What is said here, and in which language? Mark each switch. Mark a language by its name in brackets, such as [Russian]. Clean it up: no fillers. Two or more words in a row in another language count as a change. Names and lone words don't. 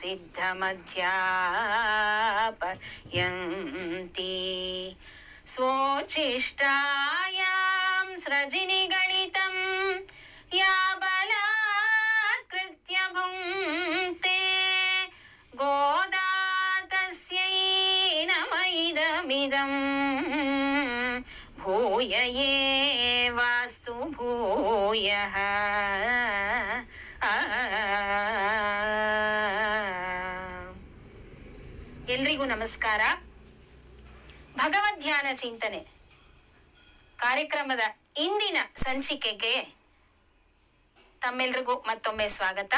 [Sanskrit] सिद्धमध्यापयन्ति स्वोच्छिष्टायां स्रजिनिगणितं या बलात्कृत्य भुङ्क्ते गोदा तस्यै नमैदमिदम् भूय एवास्तु भूयः। [Kannada] ಎಲ್ರಿಗೂ ನಮಸ್ಕಾರ. ಭಗವದ್ಧ್ಯಾನ ಚಿಂತನೆ ಕಾರ್ಯಕ್ರಮದ ಇಂದಿನ ಸಂಚಿಕೆಗೆ ತಮ್ಮೆಲ್ರಿಗೂ ಮತ್ತೊಮ್ಮೆ ಸ್ವಾಗತ.